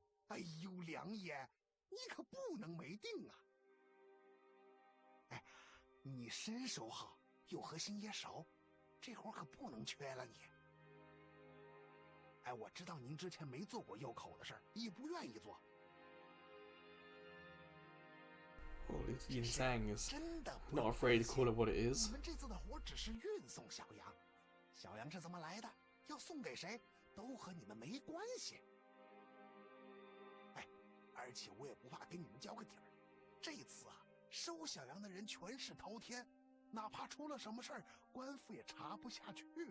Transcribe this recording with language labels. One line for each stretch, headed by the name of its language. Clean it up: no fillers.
Chinese: 哎呦，梁爷，你可不能没定啊！哎，你身手好，又和星爷熟，这活可不能缺了你。哎，我知道您之前没做过右口的事儿，也不愿意做。
English: Well, Yin Sang is not afraid to call it what it is.
Chinese: 你们这次的活只是运送小羊，小羊是怎么来的，要送给谁，都和你们没关系。哎，而且我也不怕跟你们交个底儿，这次啊，收小羊的人全是头天，哪怕出了什么事儿，官府也查不下去。